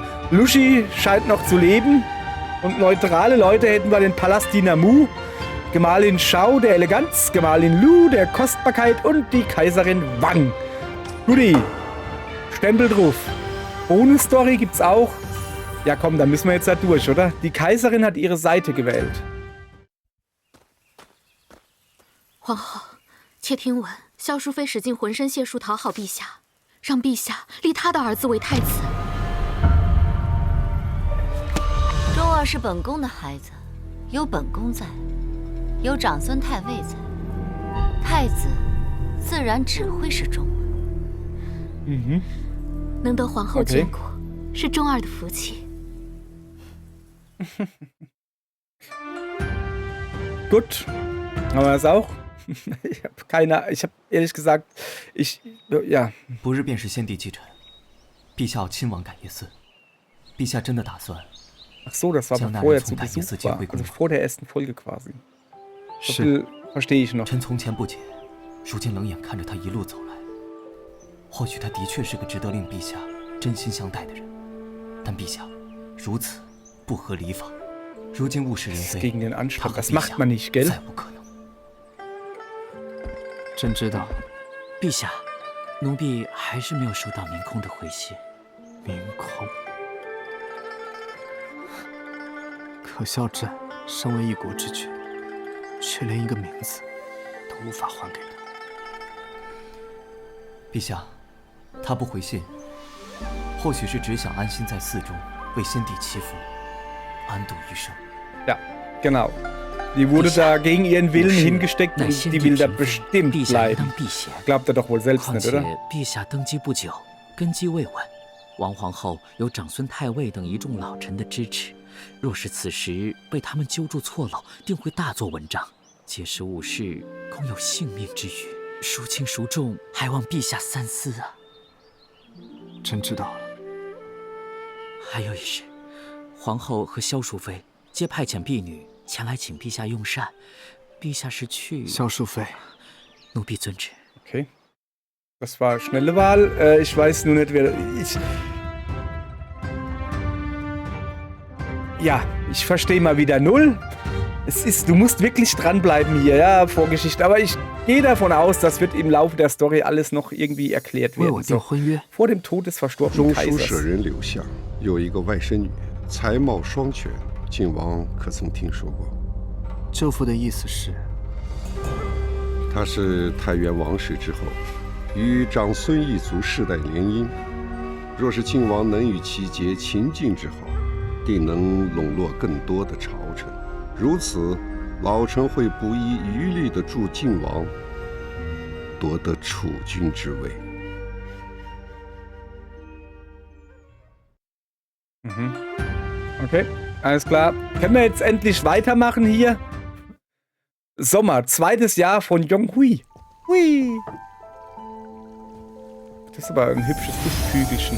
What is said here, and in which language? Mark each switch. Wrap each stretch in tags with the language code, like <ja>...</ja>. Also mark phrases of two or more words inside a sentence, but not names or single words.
<de>Lushi scheint noch zu leben. Und neutrale Leute hätten wir den Palasdiener Mu, Gemahlin Shao der Eleganz, Gemahlin Lu der Kostbarkeit und die Kaiserin Wang. Guti, Stempel drauf. Bonus-Story gibt's auch. Ja komm, dann müssen wir jetzt da durch, oder? Die Kaiserin hat ihre Seite gewählt.</de> <zh>皇后，且听闻萧淑妃使尽浑身解数讨好陛下，让陛下立他的儿子为太子。钟儿是本宫的孩子，有本宫在，有长孙太尉在，太子自然只会是钟儿。能得皇后眷顾，是钟儿的福气。</zh> <de>Gut, haben wir das auch? Ich habe ehrlich gesagt, ja.</de> <zh>不日便是先帝继承，陛下要亲王赶夜寺，陛下真的打算？</zh> <de>Ach so, das war bevor er zu Besuch war, also vor der ersten Folge quasi. So viel verstehe ich noch.</de> <zh>臣从前不解，如今冷眼看着他一路走来，或许他的确是个值得令陛下真心相待的人，但陛下如此不合礼法，如今物是人非，</zh> <de>gegen den Anstand, das macht man nicht, gell?</de> <zh>再不可能。朕知道，陛下，奴婢还是没有收到明空的回信。明空。可笑朕身为一国之君，却连一个名字都无法还给他。陛下，他不回信，或许是只想安心在寺中为先帝祈福， 安度余生。</zh> <de>Ja, genau. Die wurde da gegen ihren Willen hingesteckt</de> <zh>乃</zh> <de>und</de> <zh>先</zh> <de>die</de> <zh>帝</zh> <de>will da</de> <zh>嫔妃，</zh> <de>bestimmt</de> <zh>陛下应</zh> <de>bleiben.</de> <zh>当避嫌。</zh> <de>Glaubt er doch wohl selbst</de> <zh>况</zh> <de>nicht,</de> <zh>且</zh> <de>oder?</de> <zh>陛下登基不久，根基未稳，王皇后有长孙太尉等一众老臣的支持，若是此时被他们揪住错漏，定会大做文章。届时武士恐有性命之虞，孰轻孰重，还望陛下三思啊！朕知道了。还有一事，皇后和萧淑妃皆派遣婢女前来请陛下用膳，陛下是去…… 萧淑妃，奴婢遵旨。</zh> <de>Okay. Das war schnelle Wahl. Ich weiß nur nicht, wer. Ja, ich verstehe mal wieder null. Du musst wirklich dranbleiben hier, ja, Vorgeschichte. Aber ich gehe davon aus, das wird im Laufe der Story alles noch irgendwie erklärt</de> <zh>为我</zh> <de>werden.</de> <zh>订</zh> <de>So,</de> <zh>婚约。</zh> <de>vor dem Tod des</de> <zh>中</zh> <de>verstorbenen</de> <zh>书舍</zh> <de>Kaisers.</de> <zh>人刘向有一个外甥女，才貌双全，靖王可曾听说过？舅父的意思是，她是太原王室之后，与长孙一族世代联姻。若是靖王能与其结秦晋之好，定能笼络更多的朝臣。如此，老臣会不遗余力地助靖王夺得储君之位。</zh> <de>Okay, alles klar. Können wir jetzt endlich weitermachen hier? Sommer, zweites Jahr von Yonghui. Hui. Das ist aber ein hübsches Hügelchen.</de>